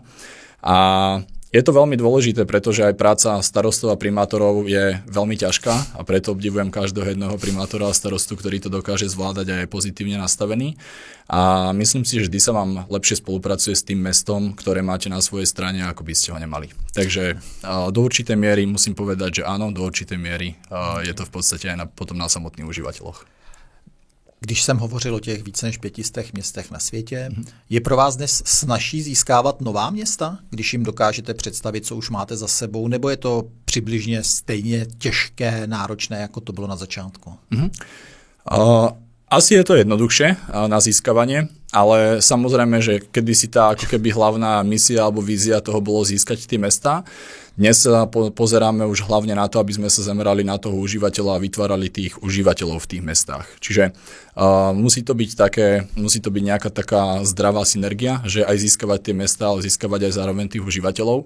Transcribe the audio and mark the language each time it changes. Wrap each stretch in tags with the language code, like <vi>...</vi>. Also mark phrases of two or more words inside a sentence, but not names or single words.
<sk>A je to veľmi dôležité, pretože aj práca starostov a primátorov je veľmi ťažká a preto obdivujem každého jedného primátora a starostu, ktorý to dokáže zvládať a je pozitívne nastavený. A myslím si, že vždy sa vám lepšie spolupracuje s tým mestom, ktoré máte na svojej strane, ako by ste ho nemali. Takže do určitej miery musím povedať, že áno, do určitej miery je to v podstate aj potom na samotných užívateľoch.</sk> <cs>Když jsem hovořil o těch více než 500 městech na světě, je pro vás dnes snazší získávat nová města, když jim dokážete představit, co už máte za sebou, nebo je to přibližně stejně těžké, náročné, jako to bylo na začátku?</cs> <sk>Asi je to jednoduchšie na získavanie, ale samozrejme, že kedysi tá ako keby hlavná misia alebo vízia toho bolo získať tie mestá. Dnes sa pozeráme už hlavne na to, aby sme sa zamerali na toho užívateľa a vytvárali tých užívateľov v tých mestách. Čiže musí to byť nejaká taká zdravá synergia, že aj získavať tie mestá, ale získavať aj zároveň tých užívateľov.</sk>